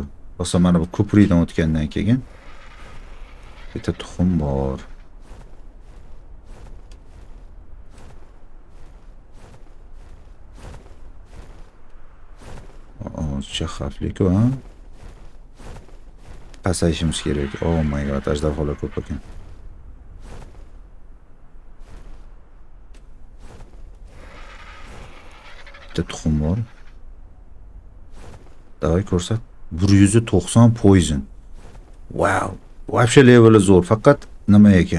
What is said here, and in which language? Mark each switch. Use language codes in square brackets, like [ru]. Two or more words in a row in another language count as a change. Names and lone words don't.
[uz] Bo'lsa mana bu ko'prikdan o'tgandan keyin bitta tuxum bor. Juda xavfli-ku, ha? Pasayishimiz kerak. [en] Oh my god, [uz] ajdarholar ko'p ekan. Tuxum bor. Davay ko'rsat. 190 poison. Wow. Вообще leveli zo'r, faqat nima ekan?